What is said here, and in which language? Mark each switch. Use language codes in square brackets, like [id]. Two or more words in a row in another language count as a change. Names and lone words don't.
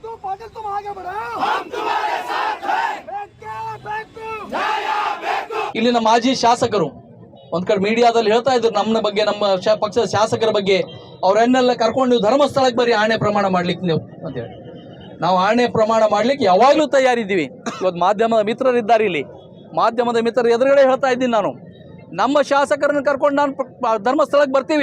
[hi] पाटिल तुम आगे बढ़ो, हम तुम्हारे साथ हैं। [kn] ಇಲ್ಲಿನ ಮಾಜಿ ಶಾಸಕರು ಒಂದ್ ಕಡೆ ಮೀಡಿಯಾದಲ್ಲಿ ಹೇಳ್ತಾ ಇದ್ರು ನಮ್ಮ ಬಗ್ಗೆ, ನಮ್ಮ ಪಕ್ಷದ ಶಾಸಕರ ಬಗ್ಗೆ. ಅವರನ್ನೆಲ್ಲ ಕರ್ಕೊಂಡು ನೀವು ಧರ್ಮಸ್ಥಳಕ್ಕೆ ಬರೀ ಆಣೆ ಪ್ರಮಾಣ ಮಾಡ್ಲಿಕ್ಕೆ ನೀವು ಅಂತೇಳಿ. ನಾವು ಆಣೆ ಪ್ರಮಾಣ ಮಾಡ್ಲಿಕ್ಕೆ ಯಾವಾಗಲೂ ತಯಾರಿದ್ದೀವಿ. ಇವತ್ತು ಮಾಧ್ಯಮದ ಮಿತ್ರರಿದ್ದಾರೆ, ಇಲ್ಲಿ ಮಾಧ್ಯಮದ ಮಿತ್ರರ ಎದುರುಗಡೆ ಹೇಳ್ತಾ ಇದ್ದೀನಿ ನಾನು, ನಮ್ಮ ಶಾಸಕರನ್ನು ಕರ್ಕೊಂಡು ನಾನು ಧರ್ಮಸ್ಥಳಕ್ಕೆ ಬರ್ತೀವಿ.